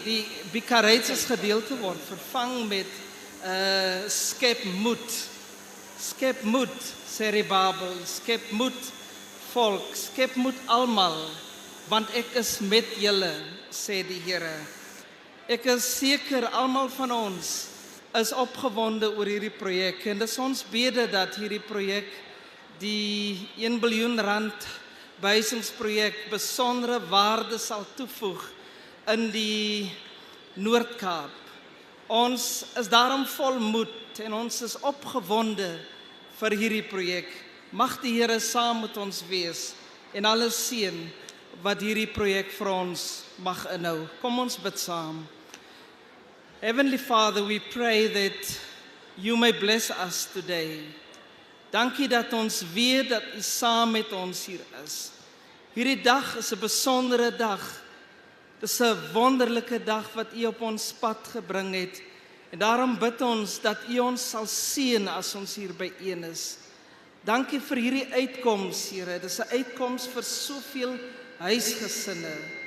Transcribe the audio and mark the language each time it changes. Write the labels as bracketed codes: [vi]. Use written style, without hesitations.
[af] Die [en] be courageous [af] gedeelte word vervang met skep moed. Skep moed, Zerubbabel, skep moed volk, skep moed almal, want ek is met julle. sê die Here. Ek is seker almal van ons is opgewonde oor hierdie projek en dis ons bede dat hierdie projek die 1 biljoen rand behuisingsprojek besondere waarde sal toevoeg in die Noord-Kaap. Ons is daarom vol moed en ons is opgewonde vir hierdie projek. Mag die Here saam met ons wees en alles seën wat hierdie projek vir ons mag inhou. Kom ons bid saam. [en] Heavenly Father, we pray that you may bless us today. [af] Dankie dat ons weet dat u saam met ons hier is. Hierdie dag is 'n besondere dag. Dis 'n wonderlike dag wat u op ons pad gebring het. En daarom bid ons dat u ons sal seën as ons hier byeen is. Dankie vir hierdie uitkoms, Here. Dis 'n uitkoms vir soveel huisgesinne.